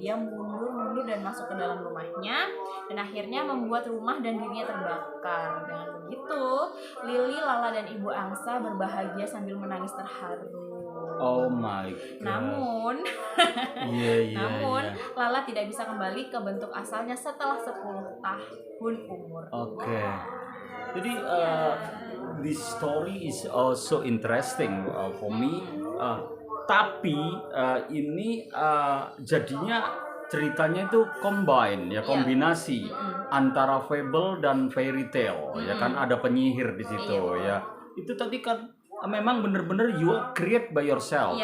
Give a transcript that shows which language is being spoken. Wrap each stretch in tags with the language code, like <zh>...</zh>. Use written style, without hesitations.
<id>Dia mundur dan masuk ke dalam rumahnya dan akhirnya membuat rumah dan dirinya terbakar. Dengan begitu, Lily, Lala dan Ibu Angsa berbahagia sambil menangis terharu.</id> <en>Oh my God.</en> <id>Namun Lala tidak bisa kembali ke bentuk asalnya setelah 10 tahun umur.</id> <en>Jadi this story is also interesting for me.</en> <id>Tapi ini jadinya ceritanya itu combine ya, kombinasi antara fable dan fairy tale ya kan, ada penyihir di situ ya. Itu tadi kan memang benar-benar</id> <en>you create by yourself.</en>